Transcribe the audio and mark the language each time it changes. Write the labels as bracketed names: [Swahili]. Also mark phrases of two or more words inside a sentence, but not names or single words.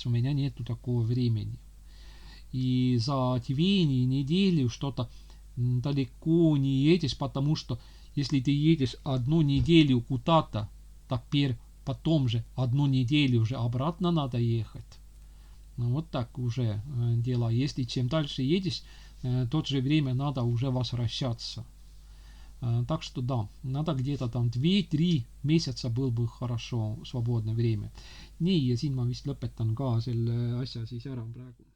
[Russian] У меня нету такого времени. И за 2 недели что-то далеко не едешь, потому что если ты едешь 1 неделю куда-то, теперь потом же 1 неделю уже обратно надо ехать. Ну, вот так уже дела. Если чем дальше едешь, тот же время надо уже возвращаться. Так что да, надо где-то там 2-3 месяца был бы хорошо свободное время. [Estonian] Nii, ja siin ma vist lõpetan ka selle asja siis ära praegu.